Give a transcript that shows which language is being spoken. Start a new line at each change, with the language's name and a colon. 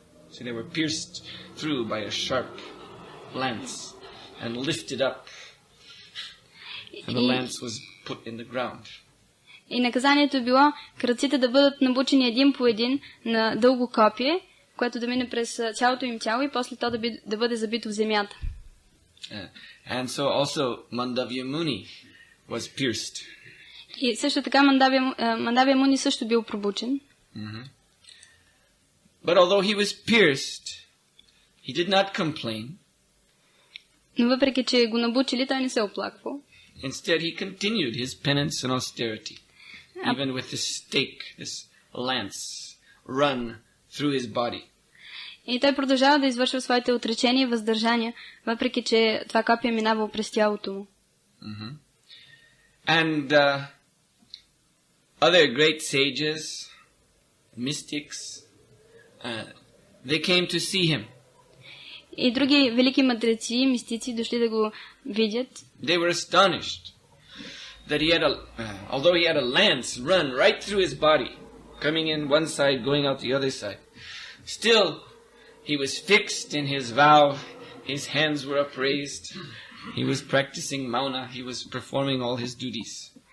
English: So they were pierced through by a sharp lance and lifted up. And the lance was put in the ground.
Bulgarian: И наказанието било крадците да бъдат набучени един по един на дълго копие, което да мине през цялото им тяло и после то да бъде забито в земята.
English: And so also Mandavya Muni was pierced.
Bulgarian: И също така Мандавия Муни също бил пробучен.
English: But although he was pierced, he did not complain.
Bulgarian: Но въпреки че го набучили, той не се оплаквал.
English: Instead, he continued his penance and austerity, even with this stake, this lance, run through his body.
Bulgarian: И той продължава да извършва своите отречения и въздържания, въпреки че това копие минавало през тялото му.
English: And other great sages, mystics, they came to see him.
Bulgarian: И други велики мъдреци, мистици дошли да го видят.
English: They were astonished that he had although he had a lance run right through his body, coming in one side, going out the other side, still He was fixed in his vow. His hands were upraised. He was practicing mauna. He was performing all his duties.